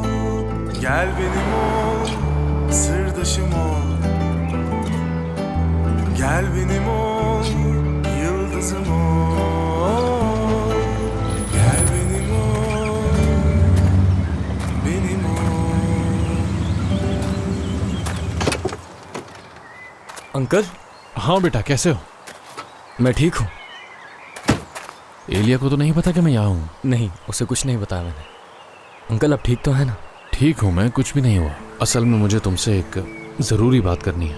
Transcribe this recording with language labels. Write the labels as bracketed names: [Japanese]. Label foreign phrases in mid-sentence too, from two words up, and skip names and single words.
[Turkish] Gel benim ol, sırdaşım ol. Gel benim ol, yıldızım ol. Gel benim ol, benim ol. [Hindi] अंकल, हाँ बेटा, कैसे हो? मैं ठीक हूँ। एलिया को तो नहीं पता कि मैं यहाँ हूँ। नहीं, उसे कुछ नहीं बताया मैंने। अंकल, आप ठीक तो है ना? ठीक हूँ मैं, कुछ भी नहीं हुआ। असल में मुझे तुमसे एक ज़रूरी बात करनी है।